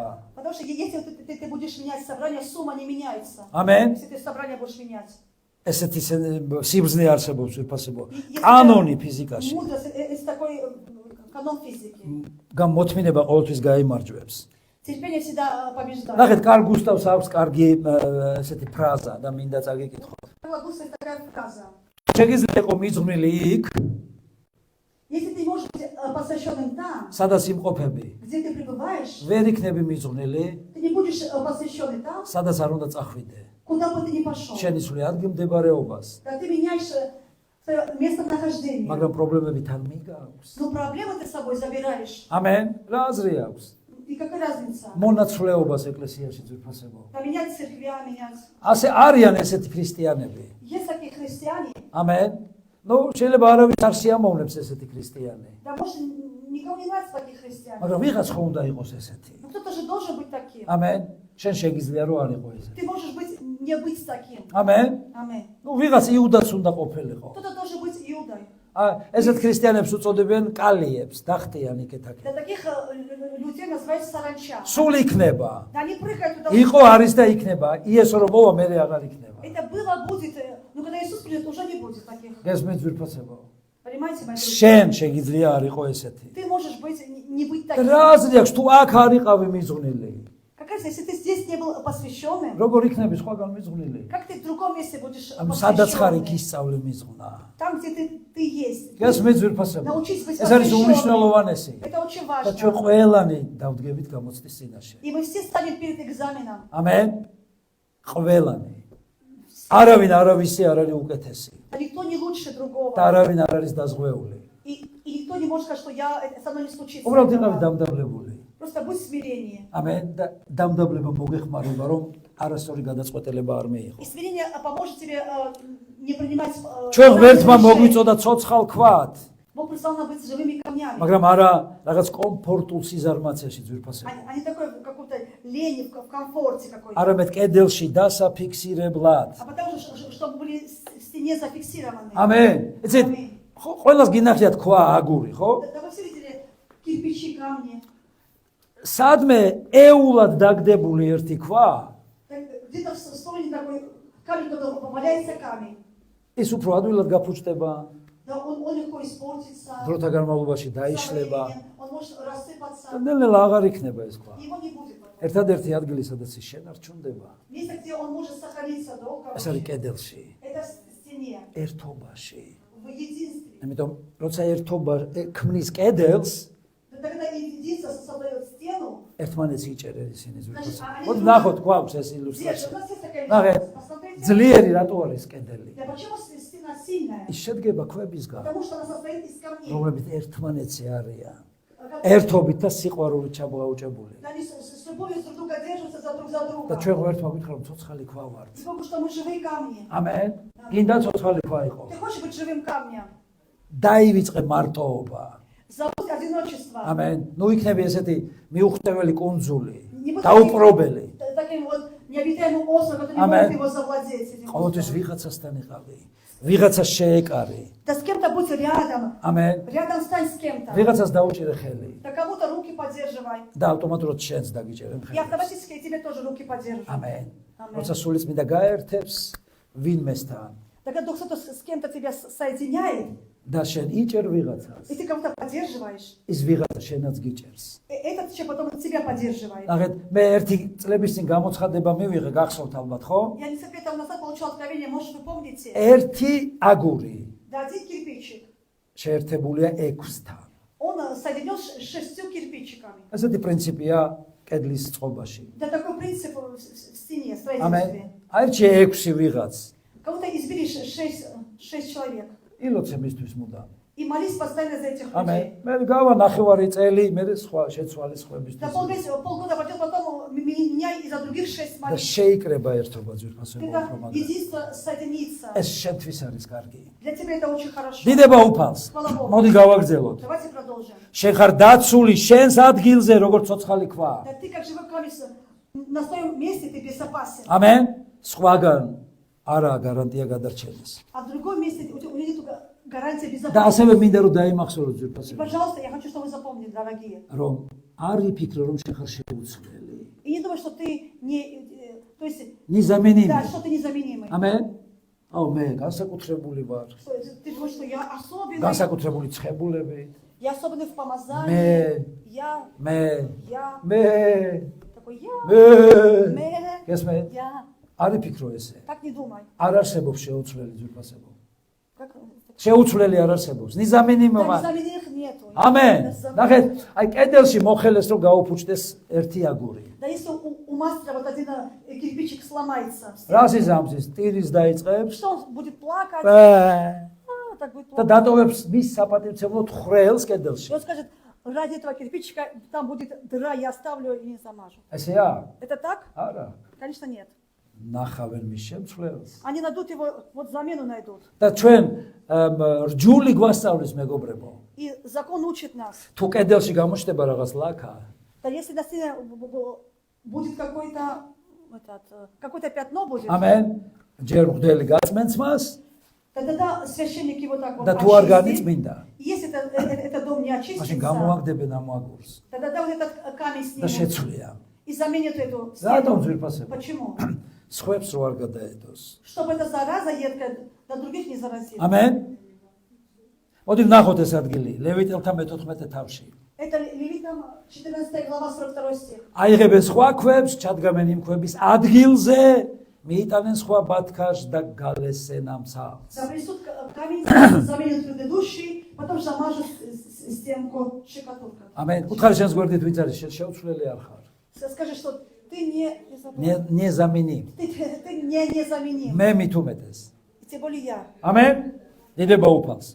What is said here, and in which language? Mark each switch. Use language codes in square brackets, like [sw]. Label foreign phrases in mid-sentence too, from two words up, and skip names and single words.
[ru] Потому что если ты будешь менять собрание, сумма не меняется. [ka] ამენ [ru] Если ты собрание будешь менять. [ka] ესეთი სიბრძნე არსებობს ვიფასებო კანონი ფიზიკაში [ru] Мудрость, это такой канон физики. [ka] მოთმინება ყოველთვის გაიმარჯვებს [ru] Терпение всегда побеждает. [ka] ნახეთ, კარლ გუსტავს აქვს კარგი ესეთი ფრაზა და მინდა წაგიკითხოთ. [ru] Карла Густава такая фраза. [ka] შეგიძლია იყო მიძღვნილი იქ, [ru] Если ты можешь быть посвященным там, [ka] სადაც იმყოფები, [ru] где ты пребываешь, [ka] ვერ იქნები მიძღვნილი, [ru] ты не будешь посвященный там, [ka] სადაც არ უნდა წახვიდე. [ru] куда бы ты ни пошел. [ka] შენი სული ადგილმდებარეობას, [ru] Когда ты меняешь свое местонахождение, [ka] მაგრამ პრობლემები თან მიგავს. [ru] но проблемы ты с собой забираешь. [ka] ამენ. რა აზრი აქვს? [ru] И какая разница? [ka] მონაცვლეობას ეკლესიაში ძვირფასებო. [ru] Поменять церквя, менять. [ka] ასე არიან ესეთი ქრისტიანები. [ru] Есть такие христиане, [ka] ამენ. ნუ შეიძლება არავის არ შეამოვნებს ესეთი ქრისტიანი. [ru] да может никому не нравится таких христиан. [ka] მაგრამ ვიღაც ხო უნდა იყოს ესეთი. [ru] Но кто-то же должен быть таким. [ka] ამენ. შენ შეგიძლია რომ არ იყო ესეთი. [ru] Ты можешь быть, не быть таким. [ka] ამენ. [ru] Аминь. [ka] ნუ ვიღაც იუდაც უნდა ყოფილიყო. [ru] Кто-то должен быть Иудой. [ka] ესეთ ქრისტიანებს უწოდებენ კალიებს, დახტიან იქეთ-აქეთ. [ru] Для таких людей называется саранча. [ka] სულ იქნება. [ru] Да они прыгают туда. [ka] იყო, არის და იქნება. იესო რომ მოვა, მე აღარ იქნება. [ru] Это было, будет. Но когда Иисус придет, уже не будет таких. [ka] გესმით ძვირფასებო. [ru] Понимаете, мои друзья? [ka] შენ შეგიძლია არ იყო ესეთი. [ru] Ты можешь быть, не быть таким. [ka] რა აზრი აქვს თუ აქ არ იყავი მიძღვნილი? [ru] Какая разница, если ты здесь не был посвященным, [ka] როგორ იქნები სხვაგან მიძღვნილი? [ru] как ты в другом месте будешь [ka] ანუ სადაც ხარ იქ [ru] посвященным? [ka] ისწავლე მიძღვნა. [ru] Там, где ты есть. [ka] გესმით ძვირფასებო. [ru] Научись быть [ka] ეს არის [ru] посвященным. [ka] უმნიშვნელოვანესი. [ru] Это очень [ka] და ჩვენ [ru] важно. [ka] ყველანი დავდგებით გამოცდის წინაშე. [ru] И мы все станем перед экзаменом. [ka] ამენ. ყველანი. არავინ არავისი არ არის უკეთესი [ru] А никто не лучше другого. [ka] და არავინ არ არის დაზღვეული. [ru] И никто не может сказать, что со мной не случится. [ka] უბრალოდ იყავი [ru] этого. [ka] დამდაბლებული. [ru] Просто будь в смирении. [ka] ამენ და დამდაბლება მოგეხმარება რომ არასწორი გადაწყვეტილება არ მიიღო. [ru] И смирение поможет тебе не принимать [ka] ჩვენ [ru] правильные [ka] ღმერთმა [ru] решения. [ka] მოგვიწოდა ცოცხალ ქვად, [ru] Бог прислал нам быть живыми камнями. [ka] მაგრამ არა რაღაც კომფორტულ სიზარმაციაში ძვირფასება. [ru] А не такой в какой-то лени, в комфорте какой-то. [ka] არამედ კედელში დასაფიქსირებლად. [ru] А потому что, чтобы были в стене зафиксированы. [ka] ამენ. იცით, ყველას გინახიათ ქვა აგური, ხო? [ru] Да вы все видели кирпичи, камни. [ka] სადმე ეულად დაგდებული ერთი ქვა, [ru] Где-то в стороне такой камень, когда валяется камень. [ka] ის უფრო ადვილად გაფუჭდება, [ru] Да, он легко испортится. [ka] დროთა განმავლობაში [ru] со [ka] დაიშლება. [ru] временем. Он может рассыпаться. [ka] ნელ-ნელა აღარ იქნება ეს ქვა. [ru] Его не будет потом. [ka] ერთადერთი ადგილი, სადაც ის შენარჩუნდება, [ru] Место, где он может сохраниться долго, [ka] ეს არის კედელში, [ru] это в стене, [ka] ერთობაში. [ru] в единстве. [ka] ამიტომ, როცა ერთობა ქმნის კედელს, [ru] Да тогда единство создает стену. [ka] ერთმანეთს იჭერენ ისინი [ru] Значит, [ka] ზუსტად. [ru] они [ka] მოდი [ru] друг- [ka] ნახოთ გვაქვს ეს [ru] Держит. У [ka] ილუსტრაცია. [ru] нас есть такая [ka] ნახეთ, [ru] иллюстрация. Посмотрите. [ka] ძლიერი რატო არის კედელი? [ru] Да почему стена сильная? [ka] ის შედგება ქვებისგან, [ru] Потому что она состоит из камней. [ka] რომლებიც ერთმანეთზე არიან. [ru] Когда- [ka] ერთობით და სიყვარულით ჩაბღაუჭებული. [ru] Да, они с любовью друг друга держатся за друг за [ka] და [ru] друга. [ka] ჩვენ ღმერთმა გითხრა რომ ცოცხალი ქვა ვართ. [ru] И Богу, что мы живые камни. [ka] ამენ. გინდა ცოცხალი ქვა იყო. [ru] Ты хочешь быть живым камнем? [ka] დაივიწყე მარტოობა. [ru] Забудь одиночество. [ka] ამენ. ნუ იქნება ესეთი მიუხვდებელი კუნძული, [ru] Не будь [ka] დაუპრობელი. [ru] таким вот необитаемым островом, который не Amen. может его завладеть. этим [ka] ყოველთვის [ru] островом. [ka] ვიღაცასთან იყავი. ვიღაცას შეეკარი. [ru] Да с кем-то будь рядом. [ka] ამენ. [ru] Рядом стань с кем-то. [ka] ვიღაცას დაუჭირე ხელი [ru] Да кому-то руки поддерживай. [ka] და ავტომატურად შენს დაგიჭერენ [ru] И [ka] ხელი. [ru] автоматически тебе тоже руки поддерживай. [ka] ამენ. Amen. როცა სულიც მინდა გაერთებს ვინმესთან [ru] Тогда Дух Святой с кем-то тебя соединяет, [ka] და შენ იჭერ [ru] и [ka] ვიღაცას, [ru] ты кого-то поддерживаешь. [ka] ის вიღაცა შენაც გიჭერს. [ru] И этот человек потом тебя поддерживает. [ka] ნახეთ, მე ერთი წლების წინ გამოცხადება მივიღე, გახსოვთ ალბათ, ხო? [ru] Я несколько лет тому назад получил откровение, может, вы помните? [ka] ერთი აგური [ru] Да, один кирпичик. [ka] შეერთებულია 6-თან. [ru] Он соединен с 6 кирпичиками. [ka] ესეთი პრინციპია კედლის წყობაში. [ru] Да, такой принцип в стене, в [ka] ამენ. [ru] строительстве. [ka] აირჩიე 6 ვიღაც. [ru] Кого-то избери 6 человек. [ka] ილოცე მისთვის მუდამ. [ru] И молись постоянно за этих [ka] ამენ. [ru] людей. [ka] მე გავა ნახევარი წელი, მე სხვა შეცვალე [ru] Да [ka] სხვებისთვის. [ru] полгода пройдет, потом меня и за других 6 [ka] და [ru] молись. [ka] შეიკრება ერთობა ძვირფასებო [ru] Когда [ka] უფრო [ru] единство соединится. [ka] ეს შენთვის არის კარგი. [ru] Для тебя это очень хорошо. [ka] დიდება უფალს. [ru] Слава Богу. [ka] მოდი გავაგრძელოთ. [ru] Давайте продолжим. [ka] შენ ხარ დაცული შენს ადგილზე, როგორც ცოცხალი ქვა. [ru] Да ты как живой камень на своем месте ты безопасен. [ka] ამენ. სხვაგან არა გარანტია გადარჩენის. [ru] А в другом месте у тебя нет гарантии [ka] და [ru] безопасности. [ka] ასევე მინდა რომ დაიმახსოვროთ [ru] И, [ka] ძვირფასებო, [ru] пожалуйста, я хочу, чтобы вы запомнили, дорогие. [ka] რომ არ იფიქრო რომ შენ ხარ შეუცვლელი. [ru] И не думай, что ты не... То есть, ნიზამენიმი. да, что ты незаменимый. [ka] ამენ. აუ მე განსაკუთრებული ვარ. Что ты думаешь, что я особенный. განსაკუთრებული ცხებულებით. [ru] Я особенный в помазании. Я. Такой я. [ka] Гесმე? [ru] Я. [ka] Არი ფიქრო ესე. [ru] Так не думай. [ka] არ არსებობს შეუცვლელი ძვირფასებო. [ru] Как? [ka] შეუცვლელი არ არსებობს. ნიზამინიმო. [ru] Незаменимых нету. [ka] ამენ. ნახეთ, აი კედელში მოხელეს რომ გაუფუჭდეს ერთი აგური. [ru] Да если у мастера вот один кирпичик сломается. [ka] რას იზამს ის? ტირის დაიწყებს. [ru] Что он будет плакать? Так будет [ka] და [ru] плакать. [ka] დატოვებს მის საპატივცემლოდ ხრელს კედელში. [ru] И он скажет, ради этого кирпичика там будет дыра, я оставлю и не замажу. [ka] ესეა? [ru] Это так? [ka] არა. [ru] Конечно, нет. [ka] ნახავენ მის შემცვლელს. [ru] Они найдут его, вот замену найдут. [ka] და ჩვენ რჯული გვასწავლის мегоბრებო. [ru] И закон учит нас. [ka] თუ კედელში გამოჩნდება რაღაც ლაქა, [ru] Да если на стене будет какое-то пятно будет, [ka] ამენ, ჯერ მღვდელი გაწმენს მას [ru] тогда священник его так вот [ka] და თუ არ [ru] очистит. [ka] განიწმინდა, [ru] Если этот дом не [ka] მაშინ [ru] очистится, [ka] გამოაგდებენ ამ აგურს [ru] тогда вот этот камень [ka] და [ru] снимут [ka] შეცვლიან. [ru] и заменят эту [ka] რატომ [ru] стену. [ka] ძვირფასებო? [ru] Почему? [ka] სხვებს რო არ გადაედოს. [ru] Чтобы эта зараза едкая до других не заразила. [ka] ამენ. მოდი ვნახოთ ეს ადგილი, ლევიტელთა მე-14 თავში. [ru] Это Левитам 14 глава 42 стих. [ka] აიღებენ სხვა ქვებს, ჩადგამენ იმ ქვების ადგილზე, მიიტანენ სხვა ბათქაშს და გალესენ ამ ცალს. [ru] Принесут камень, заменят предыдущий, потом замажут стенку штукатуркой. [ka] ამენ. უთხარი შენს გვერდით ვიც არის, შეუცვლელი არ ხარ. [ru] Скажи, что ты не ნეზამინი. ты не незаменим. [ka] მე მით უმეტეს. [ru] И тем более я. [ka] ამენ. დიდება უფალს.